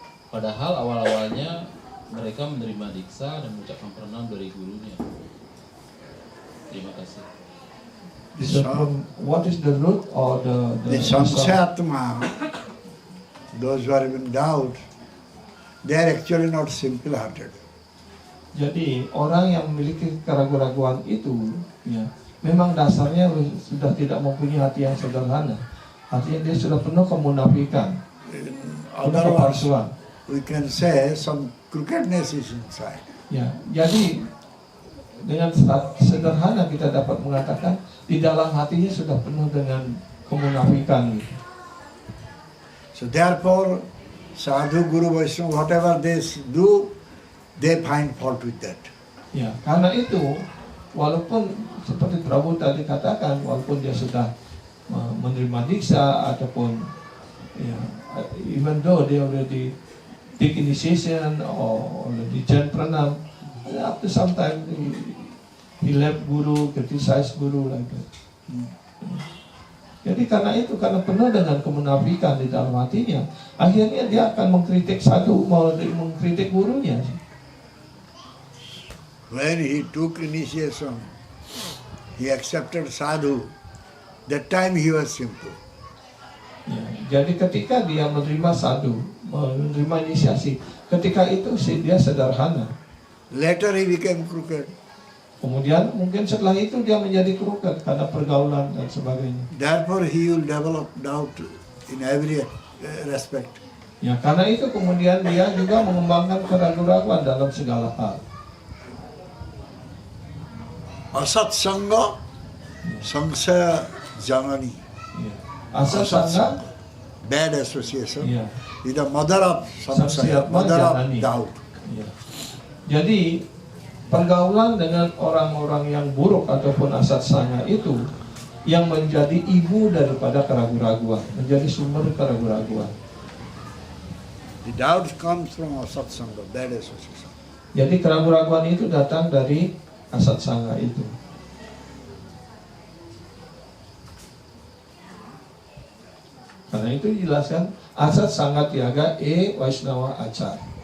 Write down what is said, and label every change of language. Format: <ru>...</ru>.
<id>Padahal awal-awalnya mereka menerima diksa dan mengucapkan pernam dari gurunya. Terima kasih.</id> <en>So from what is the root or The Samsatma, those who are in doubt, they are actually not simple-hearted.</en> <id>Jadi orang yang memiliki keraguan-keraguan itu, ya, memang dasarnya sudah tidak mempunyai hati yang sederhana. Artinya dia sudah penuh kemunafikan, penuh kepalsuan.</id> <en>We can say some crookedness is inside.</en> <id>Ya, jadi dengan sederhana kita dapat mengatakan di dalam hatinya sudah penuh dengan kemunafikan. Gitu.</id> <en>So therefore, sadhu, guru, Vaishnava, whatever they do, they find fault with that.</en> <id>Ya, karena itu walaupun seperti Prabu tadi katakan, walaupun dia sudah menerima diksa ataupun ya,</id> <en>even though they already take initiation or already chant pranam, after some time he left guru, criticize guru like that.</en> <id>Jadi karena itu, karena penuh dengan kemunafikan di dalam hatinya, akhirnya dia akan mengkritik sadhu, mau mengkritik gurunya.</id> <en>When he took initiation, he accepted sadhu. That time he was simple.</en> <id>Ya, jadi ketika dia menerima sadhu, menerima inisiasi, ketika itu dia sederhana.</id> <en>Later he became crooked.</en> <id>Kemudian mungkin setelah itu dia menjadi crooked karena pergaulan dan sebagainya.</id> <en>Therefore he will develop doubt in every respect.</en> <id>Ya, karena itu kemudian dia juga mengembangkan keraguan-keraguan dalam segala hal.</id> <sa>Asat sangha, samsaya janani. Ya. Asat sangha,</sa> <en>bad association, ya, is the mother of samsaya,</en> <sa>Samsaya</sa> <en>mother of</en> <sa>janani.</sa> <en>doubt.</en> <id>Ya. Jadi pergaulan dengan orang-orang yang buruk ataupun asat sangha itu yang menjadi ibu daripada keraguan-keraguan, menjadi sumber keraguan-keraguan.</id> <en>The doubt comes from asat sangha, bad association.</en> <id>Jadi keraguan-keraguan itu datang dari asat sangha itu. Karena itu dijelaskan asat sangha tiaga Vaishnava acar.</id>